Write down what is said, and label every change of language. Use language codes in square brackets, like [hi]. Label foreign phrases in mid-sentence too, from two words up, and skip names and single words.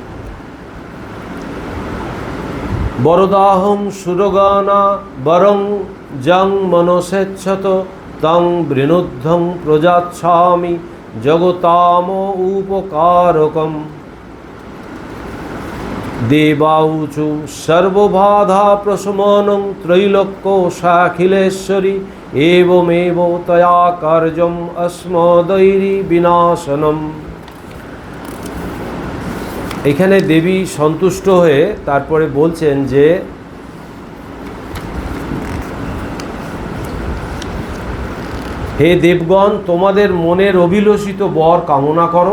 [sa] বরদাহং সুরগানা বরং জং মনসেচ্ছত তং বৃণুদ্ধং প্রজাচ্ছামি জগতাম উপকারকম দেবাউচু সর্ববাধা প্রশমনং ত্রৈলোক্য সাখিলেশ্বরী एवमेव तया कार्यम अस्मदैरी विनाशनम। [bn] এখানে দেবী সন্তুষ্ট হয়ে তারপরে বলছেন যে হে দেবগণ, তোমাদের মনের অভিলষিত বর কামনা করো।